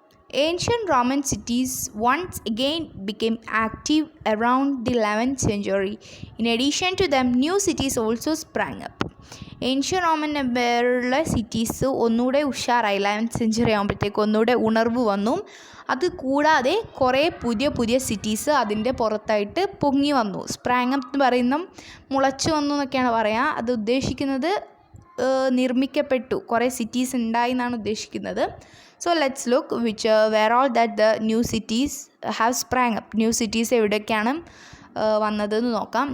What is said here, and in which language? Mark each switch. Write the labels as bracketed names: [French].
[English] Ancient Roman cities once again became active around the 11th century. In addition to them, new cities also sprang up. [Malayalam] Ancient Roman എംപയറിലെ cities ഒന്നുകൂടെ ഉഷാറായി. 11th century ആകുമ്പോഴത്തേക്ക് ഒന്നുകൂടെ ഉണർവ് വന്നു. അത് കൂടാതെ കുറേ പുതിയ സിറ്റീസ് അതിൻ്റെ പുറത്തായിട്ട് പൊങ്ങി വന്നു. സ്പ്രാങ് അപ്പ് എന്ന് പറയുന്ന മുളച്ചു വന്നു എന്നൊക്കെയാണ് പറയുക. അത് ഉദ്ദേശിക്കുന്നത് നിർമ്മിക്കപ്പെട്ടു, കുറേ സിറ്റീസ് ഉണ്ടായി എന്നാണ് ഉദ്ദേശിക്കുന്നത്. [English] So let's look where all that the new cities have sprang up. [Malayalam] New cities എവിടെയൊക്കെയാണ് വന്നതെന്ന് നോക്കാം.